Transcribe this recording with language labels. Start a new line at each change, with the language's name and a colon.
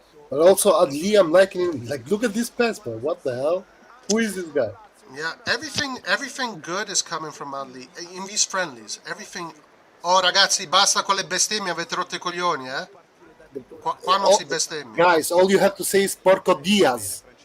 English: But also Adli, I'm liking him. Like, look at this pass, man. What the hell? Who is this guy? Yeah, everything good is coming from Adli. In these friendlies, everything...
Italian: Oh, ragazzi, basta con le bestemmie, avete rotto i coglioni, eh? Qua non si bestemmia.
English: Guys, all you have to say is
Italian: Porco Diaz.